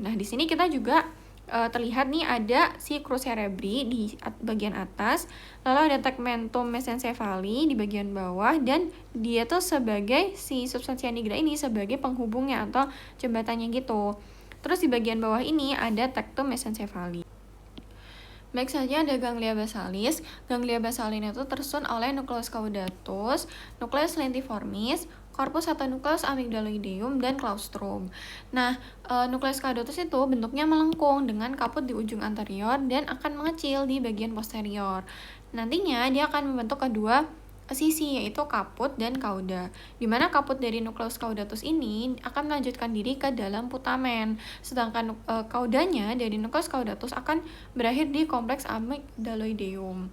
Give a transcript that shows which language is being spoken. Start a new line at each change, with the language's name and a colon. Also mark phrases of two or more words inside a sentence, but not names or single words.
Indonesian: Nah, di sini kita juga terlihat nih ada si crus cerebri di bagian atas, lalu ada tegmentum mesencephali di bagian bawah, dan dia tuh sebagai si substansia nigra ini sebagai penghubungnya atau jembatannya gitu. Terus di bagian bawah ini ada tectum mesencephali. Baik, saja ada ganglia basalis. Ganglia basalis itu tersusun oleh nukleus caudatus, nukleus lentiformis, corpus atau nukleus amygdaloideum, dan claustrum. Nah, nukleus caudatus itu bentuknya melengkung dengan kaput di ujung anterior dan akan mengecil di bagian posterior. Nantinya dia akan membentuk kedua sisi, yaitu kaput dan cauda. Dimana kaput dari nukleus caudatus ini akan melanjutkan diri ke dalam putamen, sedangkan caudanya dari nukleus caudatus akan berakhir di kompleks amygdaloideum.